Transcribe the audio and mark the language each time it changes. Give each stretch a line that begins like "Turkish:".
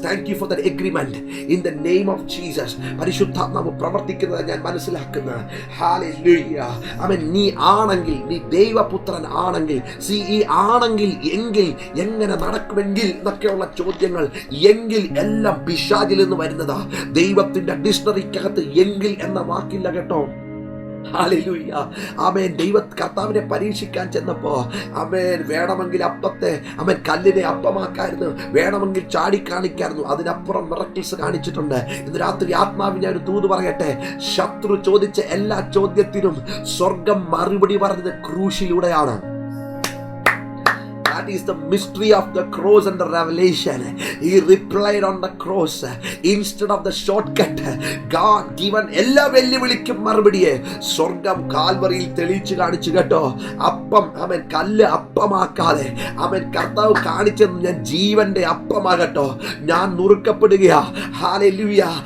English: Thank you for that agreement in the name of Jesus.
Malayalam: പരിശുദ്ധാത്മാവ് പ്രവർത്തിക്കുന്നത് ഞാൻ മനസ്സിലാക്കുന്നത്. ഹല്ലേലൂയ. ആമേൻ. നീ ആണെങ്കിൽ, നീ ദൈവപുത്രൻ ആണെങ്കിൽ, ഈ ആണെങ്കിൽ എങ്കിൽ എങ്ങനെ നടക്കുമെങ്കിൽ എന്നൊക്കെയുള്ള ചോദ്യങ്ങൾ, എങ്കിൽ എല്ലാം പിശാചിൽ നിന്ന് വരുന്നതാ. ദൈവത്തിന്റെ ഡിക്ഷണറിക്കകത്ത് എങ്കിൽ എന്ന വാക്കില്ല കേട്ടോ. ഹല്ലേലൂയ. ആമേൻ. കർത്താവിനെ പരീക്ഷിക്കാൻ ചെന്നപ്പോ ആമേൻ വേണമെങ്കിൽ അപ്പത്തെ ആമേൻ കല്ലിനെ അപ്പമാക്കായിരുന്നു, വേണമെങ്കിൽ ചാടി കാണിക്കായിരുന്നു. അതിനപ്പുറം മിറക്കിൾസ് കാണിച്ചിട്ടുണ്ട്. ഇന്ന് രാത്രി ആത്മാവിനെ ഒരു തൂത് പറയട്ടെ. ശത്രു ചോദിച്ച എല്ലാ ചോദ്യത്തിനും സ്വർഗം മറുപടി പറഞ്ഞത് ക്രൂശിലൂടെയാണ്.
English: That is the mystery of the cross and the revelation. He replied on the cross instead of the shortcut.
Malayalam: God given എല്ലാ വെല്ലുവിളിക്കും മറുപടിയെ സ്വർഗം കാൽവറിയിൽ തെളിയിച്ചു കാണിച്ചു കേട്ടോ. അപ്പം അവൻ കല്ല് അപ്പമാക്കാതെ അവൻ കർത്താവ് കാണിച്ചത് ഞാൻ ജീവന്റെ അപ്പമാകട്ടോ, ഞാൻ നുറുക്കപ്പെടുകയാ. ഹല്ലേലൂയ.